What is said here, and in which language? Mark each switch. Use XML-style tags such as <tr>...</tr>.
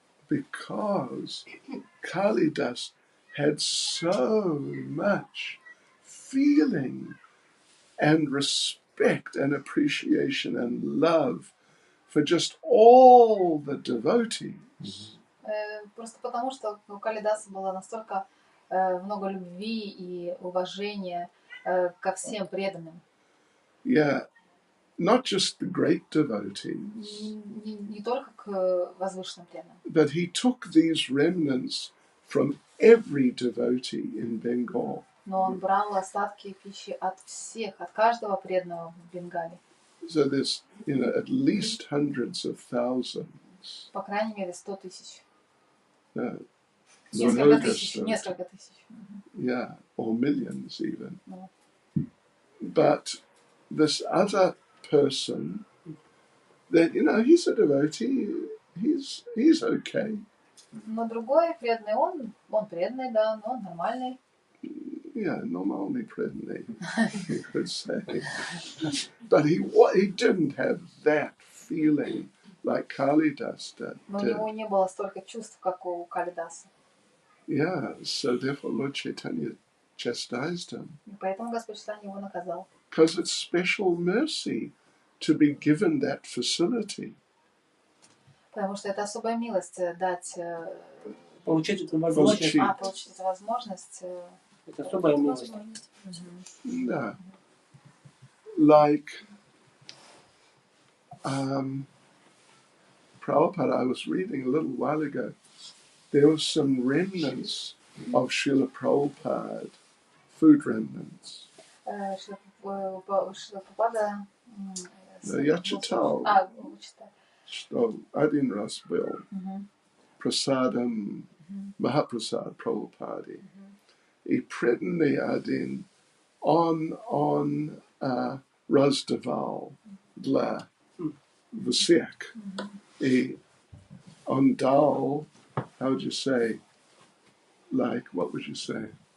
<en>Because Kalidas had so much feeling and respect and appreciation and love for just all the devotees.</en> <ru>Просто потому, что у Калидаса было настолько много любви и уважения ко всем преданным.</ru> <en>Yeah, not just the great devotees.</en> <ru>Не только к возвышенным преданным.</ru> <en>But he took these remnants from every devotee in Bengal.</en> <ru>Но он брал остатки пищи от всех, от каждого преданного в Бенгале.</ru> <en>So there's, at least hundreds of thousands.</en> <ru>По крайней мере, 100 тысяч. Несколько тысяч.</ru> <en>Yeah, or millions even. No. But this other person, that he's a devotee, he's okay.</en> <ru>Но другой преданный, он преданный, да, но он нормальный.</ru> <en>Yeah,</en> <ru>нормальный преданный,</ru> <en>you could say. But he didn't have that feeling like Kalidas did.</en> <ru>Но у него не было столько чувств, как у Калидаса.</ru> <en>Yeah, so therefore Lord Chaitanya chastised him.</en> <ru>И поэтому Господь Чайтанья его наказал.</ru> <en>Because it's special mercy to be given that facility.</en> <ru>Потому что это особая милость дать... Получить эту возможность. Получить эту возможность. Это особая милость.</ru> <en>Yeah. Like, Prabhupada, I was reading a little while ago, there were some remnants of Srila Prabhupada, food remnants.</en> <ru>Шрила Прабхупада... Я читал, что один раз был прасадом Махапрасад Прабхупады. И преданный один, он раздавал для всех. И он дал,</ru> <en>how would you say, like, what would you say?</en>